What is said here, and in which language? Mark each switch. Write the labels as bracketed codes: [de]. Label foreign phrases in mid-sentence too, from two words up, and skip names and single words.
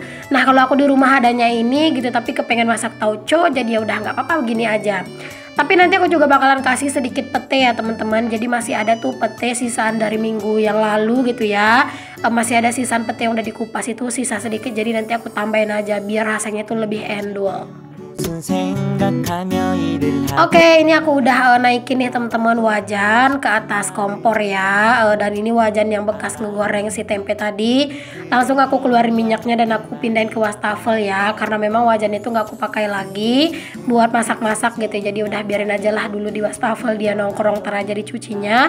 [id] Nah kalau aku di rumah adanya ini gitu, tapi kepengen masak tauco, jadi ya udah nggak apa-apa begini aja. Tapi nanti aku juga bakalan kasih sedikit pete ya teman-teman. Jadi masih ada tuh pete sisaan dari minggu yang lalu gitu ya. Masih ada sisaan pete yang udah dikupas itu, sisa sedikit. Jadi nanti aku tambahin aja biar rasanya tuh lebih endul. [ko] 무슨 생각하며 일을 하고. [id] Oke, ini aku udah naikin nih teman-teman wajan ke atas kompor ya. Dan ini wajan yang bekas ngegoreng si tempe tadi. Langsung aku keluarin minyaknya dan aku pindahin ke wastafel ya, karena memang wajan itu nggak aku pakai lagi buat masak-masak gitu. Jadi udah biarin aja lah dulu di wastafel, dia nongkrong ntar aja dicucinya.